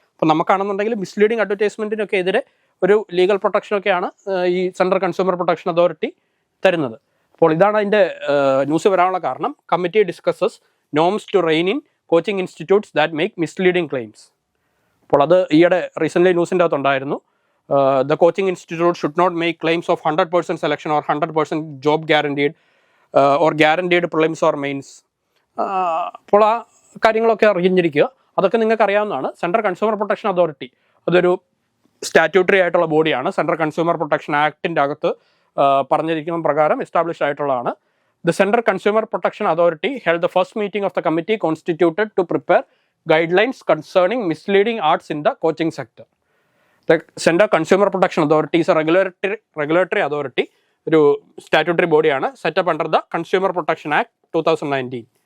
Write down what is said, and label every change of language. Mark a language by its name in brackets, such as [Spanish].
[Malayalam] അപ്പോൾ നമുക്കാണെന്നുണ്ടെങ്കിൽ മിസ്ലീഡിങ് അഡ്വർടൈസ്മെൻറ്റിനൊക്കെ എതിരെ ഒരു ലീഗൽ പ്രൊട്ടക്ഷനൊക്കെയാണ് ഈ സെൻട്രൽ കൺസ്യൂമർ പ്രൊട്ടക്ഷൻ അതോറിറ്റി തരുന്നത്. അപ്പോൾ ഇതാണ് അതിൻ്റെ ന്യൂസ് വരാനുള്ള കാരണം. [English] Committee discusses norms to rein in coaching institutes that make misleading claims. [Malayalam] അപ്പോൾ അത് ഈയിടെ recently ന്യൂസിൻ്റെ അകത്തുണ്ടായിരുന്നു. [English] The coaching institute should not make claims of 100% selection or 100% job guaranteed or guaranteed prelims or mains. [Malayalam] അപ്പോൾ ആ കാര്യങ്ങളൊക്കെ അറിഞ്ഞിരിക്കുക. അതൊക്കെ നിങ്ങൾക്ക് അറിയാവുന്നതാണ്. സെൻട്രൽ കൺസ്യൂമർ പ്രൊട്ടക്ഷൻ അതോറിറ്റി അതൊരു സ്റ്റാറ്റ്യൂട്ടറി ആയിട്ടുള്ള ബോഡിയാണ്. സെൻട്രൽ കൺസ്യൂമർ പ്രൊട്ടക്ഷൻ ആക്ടിൻ്റെ അകത്ത് പറഞ്ഞിരിക്കുന്ന പ്രകാരം എസ്റ്റാബ്ലിഷ്ഡ് ആയിട്ടുള്ളതാണ്. [English] The Central Consumer Protection Authority held the first meeting of the committee constituted to prepare guidelines concerning misleading ads in the coaching sector. The Central Consumer Protection Authority is a regulatory authority, [Malayalam] ഒരു statutory ബോഡിയാണ്, [English] Setup under the consumer protection act 2019.